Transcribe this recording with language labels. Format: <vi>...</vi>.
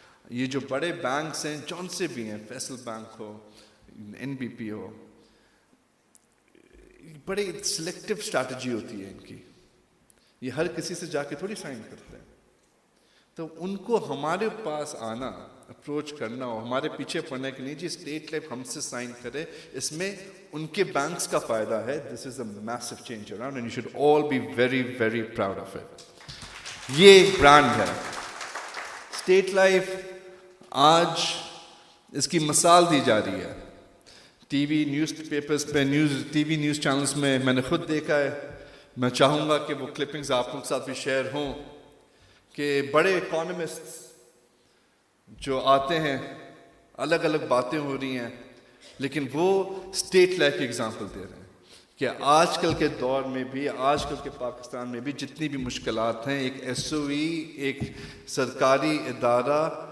<ur>یہ جو بڑے بینکس ہیں، جون سے بھی ہیں، فیصل بینک ہو، NBP ہو، بڑی سلیکٹیو اسٹریٹجی ہوتی ہے ان کی. یہ ہر کسی سے جا کے تھوڑی سائن کرتے ہیں. تو ان کو ہمارے پاس آنا، اپروچ کرنا اور ہمارے پیچھے پڑنے کے لیے جی اسٹیٹ لائف ہم سے سائن کرے، اس میں ان کے بینکس کا فائدہ ہے.</ur> <en>This is a massive change around and you should all be very very proud of it.</en> <ur>یہ ایک برانڈ ہے اسٹیٹ لائف. آج اس کی مثال دی جا رہی ہے ٹی وی نیوز پیپرز پہ، ٹی وی نیوز چینلز میں. میں نے خود دیکھا ہے. میں چاہوں گا کہ وہ کلپنگز آپ لوگوں کے ساتھ بھی شیئر ہوں کہ بڑے اکانومسٹ جو آتے ہیں، الگ الگ باتیں ہو رہی ہیں، لیکن وہ اسٹیٹ لائف کی ایگزامپل دے رہے ہیں کہ آج کل کے دور میں بھی، آج کل کے پاکستان میں بھی جتنی بھی مشکلات ہیں، ایک SOE، ایک سرکاری ادارہ</ur>